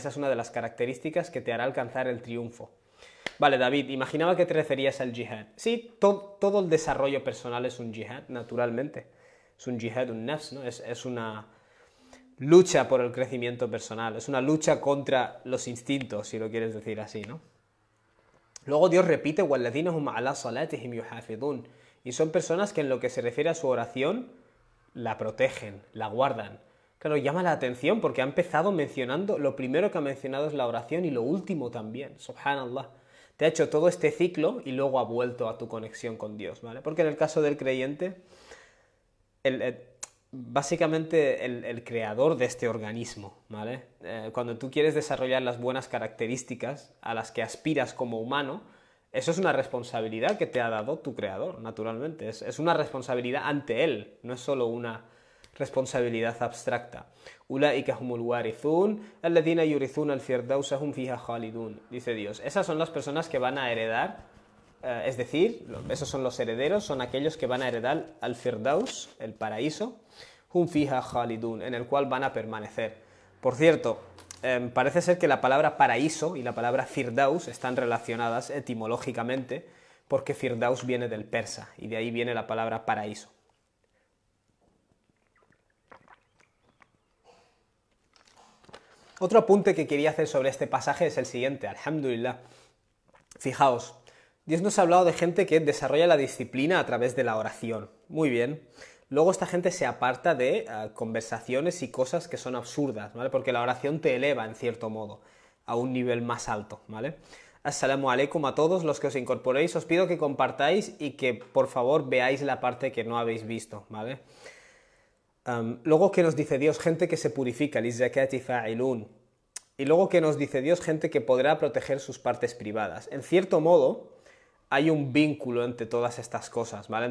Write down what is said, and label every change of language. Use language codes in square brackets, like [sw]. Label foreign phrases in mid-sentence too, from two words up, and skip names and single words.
[es] Esa es una de las características que te hará alcanzar el triunfo. Vale, David, imaginaba que te referías al jihad. Sí, todo el desarrollo personal es un jihad, naturalmente. Es un jihad, un nafs, ¿no? Es una lucha por el crecimiento personal, es una lucha contra los instintos, si lo quieres decir así, ¿no? Luego Dios repite, [ar] وَالَّذِينَ هُمْ عَلَى صَلَاتِهِمْ يُحَافِظُونَ. [es] Y son personas que en lo que se refiere a su oración, la protegen, la guardan. Claro, llama la atención porque ha empezado mencionando, lo primero que ha mencionado es la oración y lo último también, subhanallah. Te ha hecho todo este ciclo y luego ha vuelto a tu conexión con Dios, ¿vale? Porque en el caso del creyente, básicamente el creador de este organismo, ¿vale? Cuando tú quieres desarrollar las buenas características a las que aspiras como humano, eso es una responsabilidad que te ha dado tu creador, naturalmente. Es una responsabilidad ante él, no es solo una responsabilidad abstracta. [ar] أولئك هم الوارثون الذين يرثون الفردوس هم فيها خالدون, [es] dice Dios. Esas son las personas que van a heredar, es decir, esos son los herederos, son aquellos que van a heredar al firdaus, el paraíso, [ar] هم فيها خالدون, [es] en el cual van a permanecer. Por cierto, parece ser que la palabra paraíso y la palabra firdaus están relacionadas etimológicamente porque firdaus viene del persa y de ahí viene la palabra paraíso. Otro apunte que quería hacer sobre este pasaje es el siguiente, alhamdulillah. Fijaos, Dios nos ha hablado de gente que desarrolla la disciplina a través de la oración. Muy bien. luego esta gente se aparta de conversaciones y cosas que son absurdas, ¿vale? Porque la oración te eleva, en cierto modo, a un nivel más alto, ¿vale? [ar] السلام عليكم [es] a todos los que os incorporéis, os pido que compartáis y que por favor veáis la parte que no habéis visto, ¿vale? Luego que nos dice Dios, gente que se purifica, [ar] للزكاة فاعلون. [es] Y luego que nos dice Dios, gente que podrá proteger sus partes privadas. En cierto modo, hay un vínculo entre todas estas cosas, ¿vale?